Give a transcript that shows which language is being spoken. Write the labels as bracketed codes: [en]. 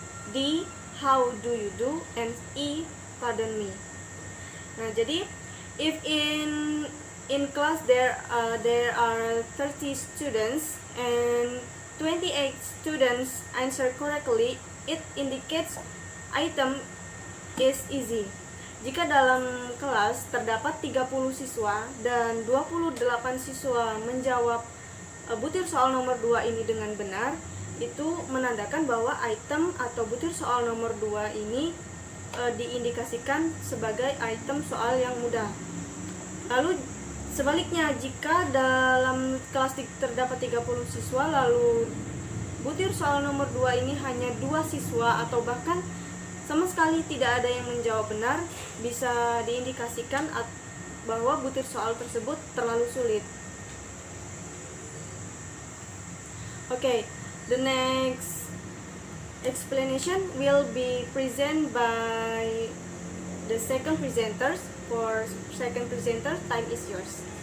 [en] D, how do you do? And E, pardon me. [id] Nah, jadi [en] if in class there are 30 students and 28 students answer correctly, it indicates item is easy. [id] Jika dalam kelas terdapat 30 siswa dan 28 siswa menjawab butir soal nomor 2 ini dengan benar, itu menandakan bahwa item atau butir soal nomor 2 ini diindikasikan sebagai item soal yang mudah. Lalu sebaliknya, jika dalam kelas terdapat 30 siswa lalu butir soal nomor 2 ini hanya 2 siswa atau bahkan sama sekali tidak ada yang menjawab benar, bisa diindikasikan bahwa butir soal tersebut terlalu sulit. [en] Okay, the next explanation will be presented by the second presenters. For second presenter, time is yours.